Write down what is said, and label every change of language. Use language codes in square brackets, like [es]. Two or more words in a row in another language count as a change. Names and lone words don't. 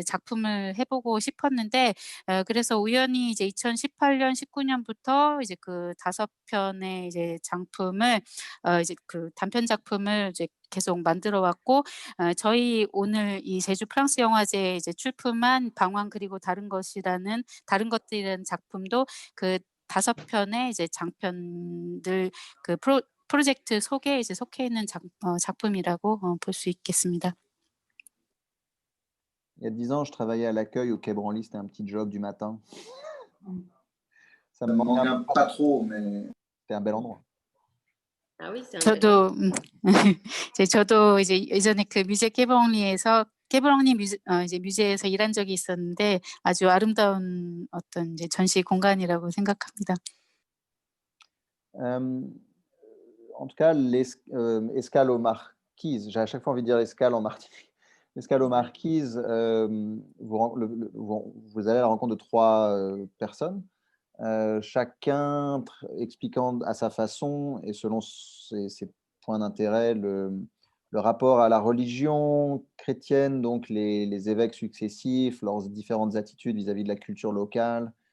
[ko] 작품을 해보고 싶었는데 그래서 우연히 이제 2018년, 19년부터 이제 그 5편의 이제 작품을 이제 그 단편 작품을 이제 계속 만들어 왔고 저희 오늘 이 제주 프랑스 영화제에 이제 출품한 방황 그리고 다른 것들이라는 작품도 그 5편의 이제 장편들 그 프로젝트 속에 이제 속해 있는 작품이라고 볼 수 있겠습니다. [fr] Il y a 10 ans, je travaillais à l'accueil au Quai Branly, c'était un petit job du matin. Ça me manque pas trop, mais c'était un bel endroit. Ah oui, c'est [ko] 저도 저도 이제 예전에 그 뮤제 깨브랑리에서 깨브랑리 이제 뮤제에서 일한 적이 있었는데 아주 아름다운 어떤 이제 전시 공간이라고 생각합니다. [fr] En tout cas, l'escale aux Marquises, j'ai à chaque fois envie de dire escale en Martinique. L'escale aux Marquises, vous allez à la rencontre de 3 personnes, chacun expliquant à sa façon et selon ses points d'intérêt le rapport à la religion chrétienne, donc les évêques successifs, leurs différentes attitudes vis-à-vis de la culture locale.